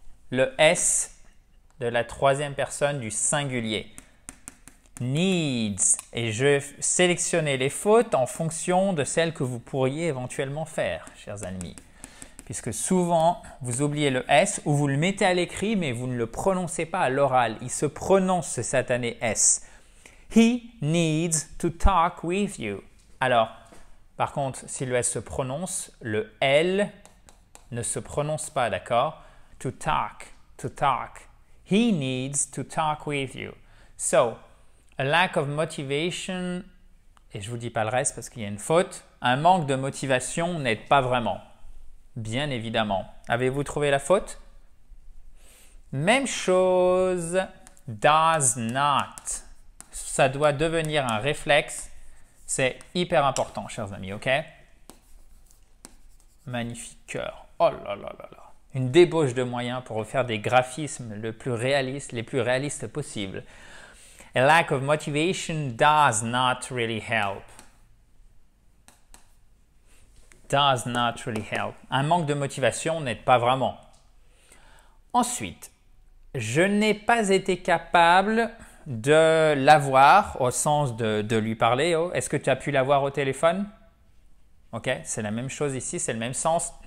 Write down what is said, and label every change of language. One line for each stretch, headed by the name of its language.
French: Le S de la troisième personne du singulier. Needs. Et je vais sélectionner les fautes en fonction de celles que vous pourriez éventuellement faire, chers amis. Puisque souvent, vous oubliez le S ou vous le mettez à l'écrit, mais vous ne le prononcez pas à l'oral. Il se prononce ce satané S.
English: He needs to talk with you.
French: Alors, par contre, si le S se prononce, le L ne se prononce pas, d'accord?
English: To talk, to talk. He needs to talk with you. So, a lack of motivation,
French: et je ne vous dis pas le reste parce qu'il y a une faute, un manque de motivation n'aide pas vraiment. Bien évidemment. Avez-vous trouvé la faute? Même chose,
English: does not.
French: Ça doit devenir un réflexe. C'est hyper important, chers amis, ok? Magnifique cœur. Oh là là là là. Une débauche de moyens pour refaire des graphismes les plus réalistes possibles.
English: A lack of motivation does not really help. Does not really help.
French: Un manque de motivation n'aide pas vraiment. Ensuite, je n'ai pas été capable de l'avoir au sens de lui parler. Oh, est-ce que tu as pu l'avoir au téléphone? Ok, c'est la même chose ici, c'est le même sens.